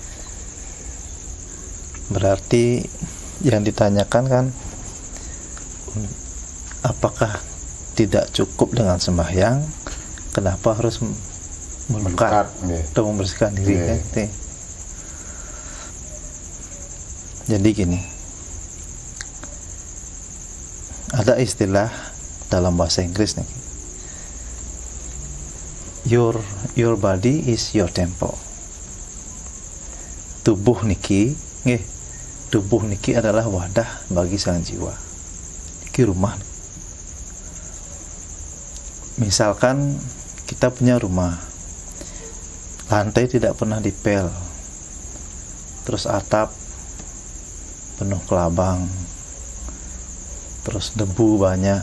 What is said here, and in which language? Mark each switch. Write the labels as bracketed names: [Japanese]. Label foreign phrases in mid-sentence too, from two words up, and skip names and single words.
[Indonesian] Berarti yang ditanyakan kan, apakah tidak cukup dengan sembahyang, kenapa harus melukat atau membersihkan diri? Kan? Jadi gini, ada istilah dalam bahasa Inggris nih, [English] your body is your temple. [Indonesian] Tubuh niki nggih, tubuh niki adalah wadah bagi sang jiwa. Niki rumah. Misalkan kita punya rumah, lantai tidak pernah dipel, terus atap penuh kelabang, terus debu banyak.